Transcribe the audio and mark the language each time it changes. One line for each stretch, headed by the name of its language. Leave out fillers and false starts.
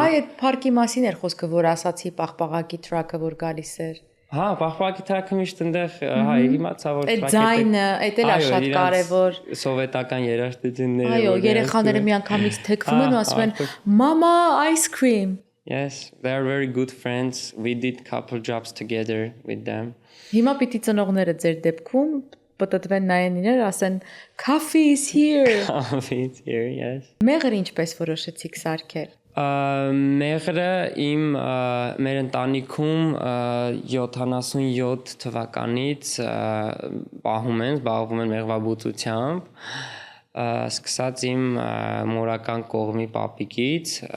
Armenian: Այ այդ park-ի մասին էր խոսքը որ ասացի պաղպաղակի track-ը որ գալիս էր Հա, պահպակի թրաքը միշտ այնտեղ, հա, իմացա որ Այդ ձայնը, այդ էլ է շատ կարևոր։ Սովետական երաժշտությունները։ Այո, երեխաները միանգամից թեքվում են ու ասում են
English: «Mama, ice cream»։ Yes, they are very good friends. We did couple jobs together with them.
Armenian: Հիմա պիտի ծնողները ձեր դեպքում պատտվեն նայեն իրար, ասեն
English: «Coffee is here»։ Coffee is here, yes.
Armenian: Մեղր ինչպես որոշեցիք սարքել։ Մեղրը մեր ընտանիքում 77 թվականից զբաղվում են մեղվաբուծությամբ, սկսած իմ մորական կողմի պապիկից